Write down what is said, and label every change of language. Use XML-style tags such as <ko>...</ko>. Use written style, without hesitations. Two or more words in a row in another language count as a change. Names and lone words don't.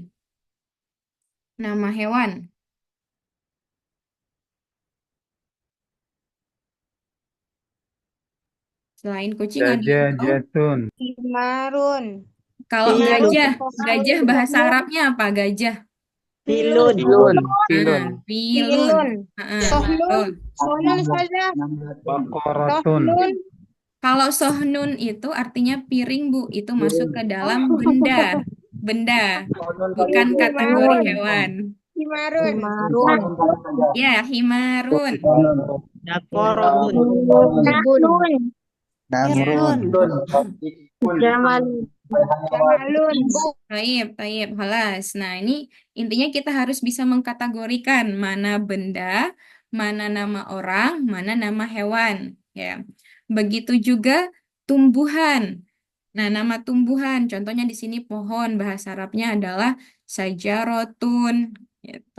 <id>Nama hewan. Selain kucing ada Gajah, apa? jatun. Himarun. Kalau Pilun. gajah, gajah bahasa Arabnya apa? Gajah. Pilun. Pilun. Nah, Pilun. pilun. Sohnun. Betul. Sohnun saja. Baqaratun. Sohnun. Kalau sohnun itu artinya piring, Bu. Itu masuk ke dalam benda. Benda, bukan kategori hewan. Himarun. Himarun. Ya, himarun. Dakorotun. Nahlun. Namrun. Jamalun.</id> <ar>Taib, taib, halas.</ar> <id>Nah, ini intinya kita harus bisa mengkategorikan mana benda, mana nama orang, mana nama hewan. Ya, begitu juga tumbuhan. Nah, nama tumbuhan, contohnya di sini pohon, bahasa Arabnya adalah sajarotun, gitu.</id>